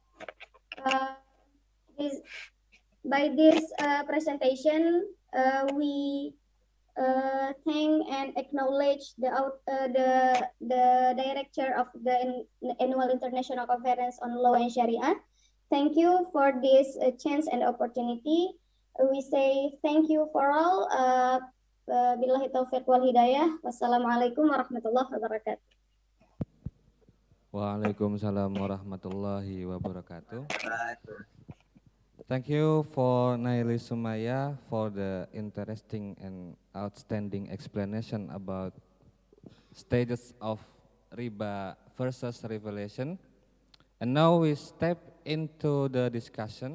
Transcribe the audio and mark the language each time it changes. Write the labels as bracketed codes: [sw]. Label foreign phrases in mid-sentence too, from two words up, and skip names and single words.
[en] By this presentation, we thank and acknowledge the director of the annual international conference on law and Sharia. Thank you for this chance and opportunity. We say thank you for all. [ar] بالله التوفيق والهداية. والسلام عليكم ورحمة الله وبركاته. وعليكم السلام ورحمة الله وبركاته. [en] Thank you for Naili Sumaya for the interesting and outstanding explanation about stages of riba versus revelation. And now we step into the discussion.